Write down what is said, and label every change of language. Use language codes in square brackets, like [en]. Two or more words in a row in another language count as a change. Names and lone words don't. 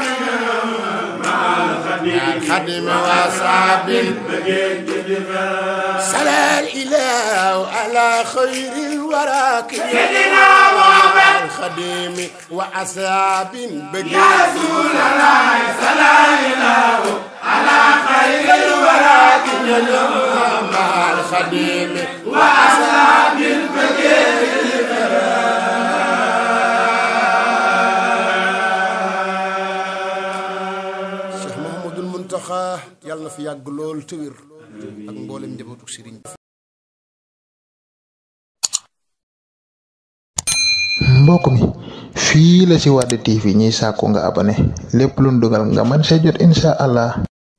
[ar] الخدم وأصحاب صلى الإله على خير الورى سيدنا محمد الخدم وأصحاب يا رسول الله صلى الإله على خير الورى مع الخدم وأصحاب [wo] yàlla na fi yàgg lool te wér ak mboolem njabootu sëriñ bi. mbokk mi fii la ci Wade TV ñiy sàkku nga abonné lépp luñ dugal nga mën see jot [ar] إن شاء الله.